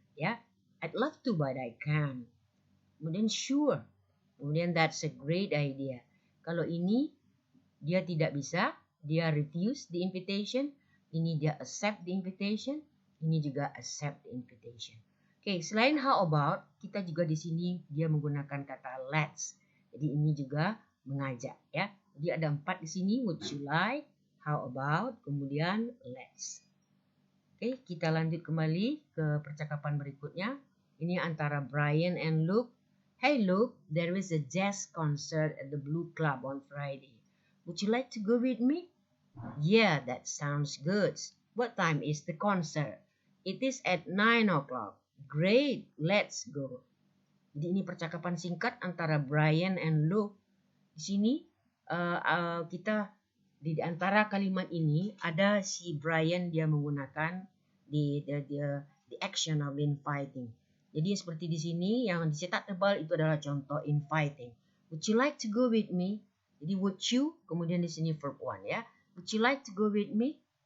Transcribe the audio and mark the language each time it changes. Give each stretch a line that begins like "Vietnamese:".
English: Ya. I'd love to, but I can't.
Indonesian: Kemudian
English: sure.
Indonesian: Kemudian
English: that's a great idea.
Indonesian: Kalau ini dia tidak bisa, dia
English: refuse the invitation.
Indonesian: Ini dia
English: accept the invitation.
Indonesian: Ini juga
English: accept the invitation.
Indonesian: Oke, selain how about, kita juga di sini dia menggunakan kata let's. Jadi ini juga mengajak ya. Jadi ada 4 di sini, would you like, how about, kemudian let's. Oke, kita lanjut kembali ke percakapan berikutnya. Ini antara Brian and Luke.
English: Hey Luke, there is a jazz concert at the Blue Club on Friday. Would you like to go with me? Yeah, that sounds good. What time is the concert? It is at 9 o'clock. Great, let's go.
Indonesian: Jadi ini percakapan singkat antara Brian and Luke. Di sini kita di antara kalimat ini ada si Brian, dia menggunakan the action of inviting. Jadi seperti di sini yang dicetak tebal itu adalah contoh inviting.
English: Would you like to go with me?
Indonesian: Jadi
English: would you,
Indonesian: kemudian di sini
English: verb 1
Indonesian: ya.
English: Would you like to go with me?